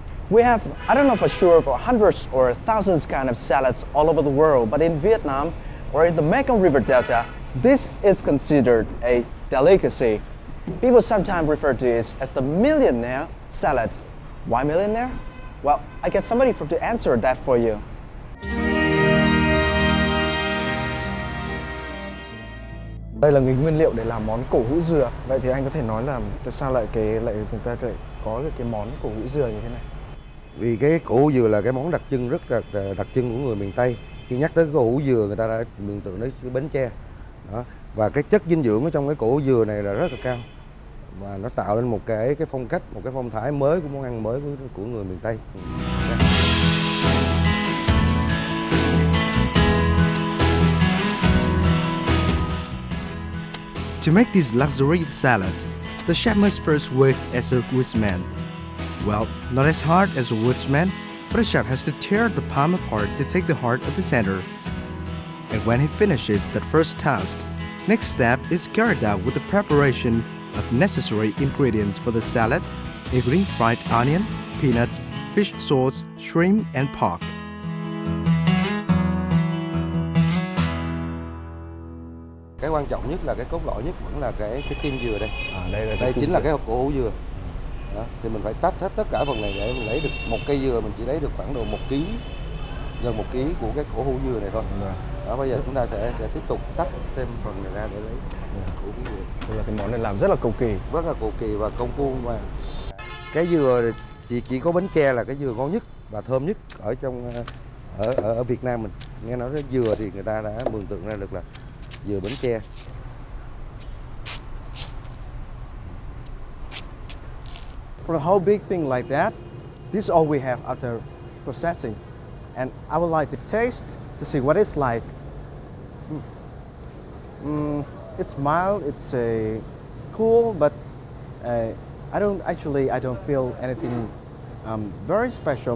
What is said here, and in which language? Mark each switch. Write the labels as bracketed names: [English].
[English] We have, I don't know for sure, for hundreds or thousands kind of salads all over the world, but in Vietnam or in the Mekong River Delta, this is considered a delicacy. People sometimes refer to it as the millionaire salad. Why millionaire? Well, I get somebody to answer that for you. [Vietnamese] Đây là nguyên liệu để làm món cổ hũ dừa. Vậy thì anh có thể nói là tại sao lại người ta lại có cái món cổ hũ dừa như thế này? Vì cái cổ hũ dừa là cái món đặc trưng rất là đặc trưng của người miền Tây. Khi nhắc tới cổ hũ dừa, người ta đã mường tượng đến cái Bến Tre. Đó. Và cái chất dinh dưỡng ở trong cái cổ hũ dừa này là rất là cao. Và nó tạo nên một cái phong cách, một cái phong thái mới của món ăn mới của người miền Tây. [English] To make this luxury salad, the chef must first work as a woodsman. Well, not as hard as a woodsman, but a chef has to tear the palm apart to take the heart of the center. And when he finishes that first task, next step is carried out with the preparation of necessary ingredients for the salad, including fried onion, peanuts, fish sauce, shrimp and pork. [Vietnamese] Cái quan trọng nhất là cái cốt lõi nhất vẫn là cái kim dừa đây. Đây chính là cái cổ hũ dừa. Đó, thì mình phải tách hết tất cả phần này để mình lấy được một cây dừa, mình chỉ lấy được khoảng độ 1 kg, gần 1 kg của cái cổ hũ dừa này thôi. Đó, bây giờ chúng ta sẽ tiếp tục tách thêm phần này ra để lấy cổ hũ dừa. Đây là cái món này làm rất là cầu kỳ. Rất là cầu kỳ và công phu mà. Cái dừa chỉ có Bến Tre là cái dừa ngon nhất và thơm nhất ở trong ở Việt Nam mình. Nghe nói đến dừa thì người ta đã mường tượng ra được là dừa Bến Tre. [English] For a whole big thing like that, this is all we have after processing. And I would like to taste to see what it's like. It's mild, it's cool, but I don't feel anything very special.